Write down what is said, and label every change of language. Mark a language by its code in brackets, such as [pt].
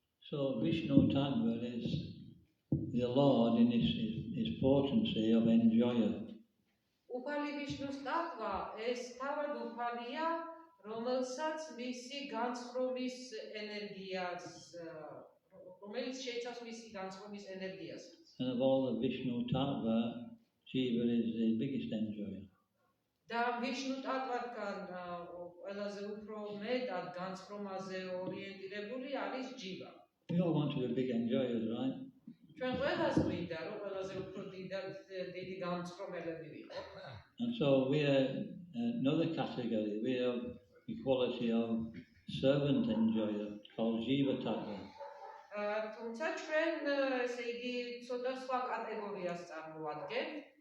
[en] So Vishnu Tattva is the Lord in his potency of enjoyer. [ka] უფალი ვიშნუს ტატვა ეს თავად უფალია, რომელსაც მისი განცხრომის ენერგიას რომელიც შეიცავს მისი განცხრომის ენერგიას. [en] And of all the Vishnu Tattva, Jiva is the biggest enjoyer. [ka] და ვიშნუ ტატვათგან ყველაზე უფრო მეტად განცხრომაზე ორიენტირებული არის ჯივა. [en] We all want to be big enjoyers, right? [ka] ჩვენ ყველას გვინდა რომ ყველაზე უფრო დიდი განცხრომელები ვიყოთ. [en] And so we are another category. We have the quality of servant enjoyer called Jiva Tattva. [ka] თუმცა ჩვენ ესე იგი ცოტა სხვა კატეგორიას წარმოადგენთ.